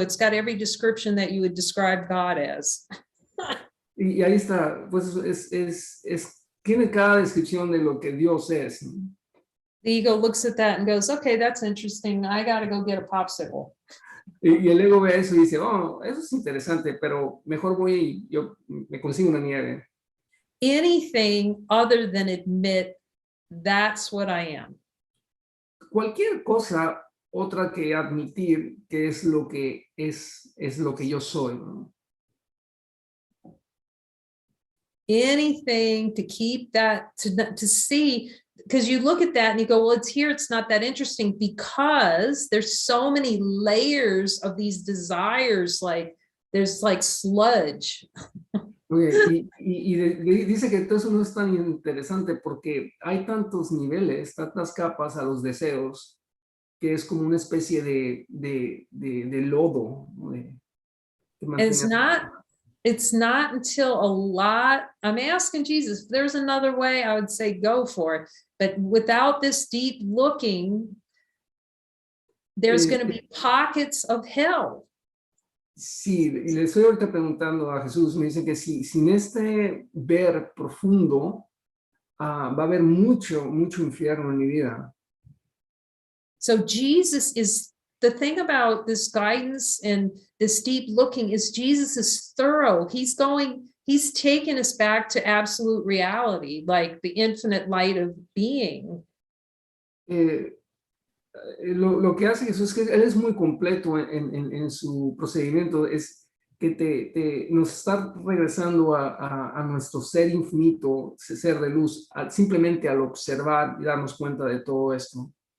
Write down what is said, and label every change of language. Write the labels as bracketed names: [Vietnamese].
[English] It's got every description that you would describe God as. [Spanish] Y ahí está, pues tiene cada descripción de lo que Dios es. [English] The ego looks at that and goes, okay, that's interesting. I got to go get a popsicle. [Spanish] Y el ego ve eso y dice, oh, eso es interesante, pero mejor voy y yo me consigo una nieve. [English] Anything other than admit that's what I am. [Spanish] Cualquier cosa otra que admitir que es lo que yo soy, ¿no? [English] Anything to keep that, to see, because you look at that and you go, well, it's here, it's not that interesting, because there's so many layers of these desires, like there's like sludge. [Spanish] Okay, y dice que todo eso no es tan interesante porque hay tantos niveles, tantas capas a los deseos, que es como una especie de lodo, ¿no? te [English] And [Spanish] mantenga. [English] it's not until I'm asking Jesus, if there's another way, I would say go for it. But without this deep looking, there's going to be pockets of hell. [Spanish] Sí, y le estoy ahorita preguntando a Jesús, me dice que sin este ver profundo, va a haber mucho infierno en mi vida. [English] So Jesus is, the thing about this guidance and this deep looking is Jesus is thorough. He's taken us back to absolute reality, like the infinite light of being. [Spanish] Lo que hace Jesús es que Él es muy completo en su procedimiento, es que nos está regresando a nuestro ser infinito, ser de luz, simplemente al observar y darnos cuenta de todo esto.